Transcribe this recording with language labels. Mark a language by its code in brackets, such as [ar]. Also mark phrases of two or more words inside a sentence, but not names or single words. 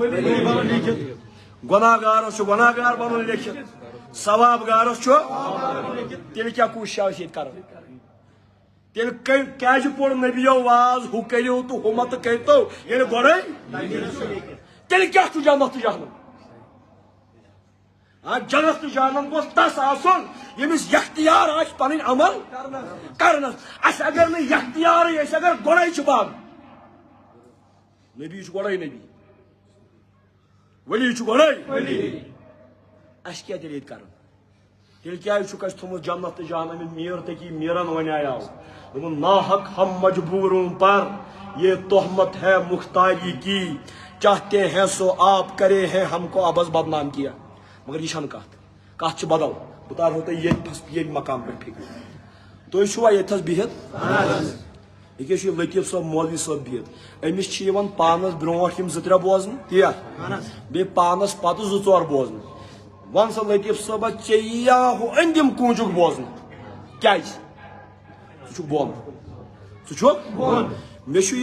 [ks] گۄناہگارس چھُ گۄناہگار بنُن لیکھِتھ ثواب گارس چھُ تیٚلہِ کیٛاہ کوٗشش چھِ ییٚتہِ کران تیٚلہِ کیٛازِ پوٚر نبیو واز ہُہ کٔرِو تہٕ ہُہ متہٕ کٔرۍتو ییٚلہِ گۄڈے تیٚلہِ کیٛاہ چھُ جنت تہٕ جہنم جنت تہٕ جہنم گوٚژھ تس آسُن ییٚمِس یختیار آسہِ پنٕنۍ عمل کرنس اسہِ اگر نہٕ یختیارٕے أسۍ اگر گۄڈے چھِ بنٛد نبی چھُ گۄڈے نبی ؤلی چھُ گۄڈے اسہِ کیٛاہ تیٚلہِ ییٚتہِ کرُن تیٚلہِ کیٛازِ چھُکھ اسہِ تھوٚمُت جنت تہٕ جہنم میٖر تٔکی میٖرن ونیاو دوٚپُن [ur] ناحق ہم مجبوٗروں پر یہ تہمت ہے مختاری کی چاہتے ہیں سو آپ کرے ہیں ہم کو ابس بدنام کیا [ks] مگر یہ چھنہٕ کتھ چھِ بدل بہٕ تارہو تۄہہِ ییٚتہِ مقام پٮ۪ٹھ فِکرِ تُہۍ چھُوا ییٚتھس بِہِتھ ییٚکیٛاہ چھُ یہِ لطیف صٲب مولوی صٲب بِہِتھ أمِس چھِ یِوان پانس برونٛٹھ یِم 2-3 بوزنہٕ تی بیٚیہِ پانس پتہٕ 2-4 بوزنہٕ وَن سا لطیف صٲبا ژےٚ یِیا ہُہ أنٛدِم کوٗنٛجُک بوزنہٕ کیٛازِ ژٕ چھُکھ بۄن مےٚ چھُ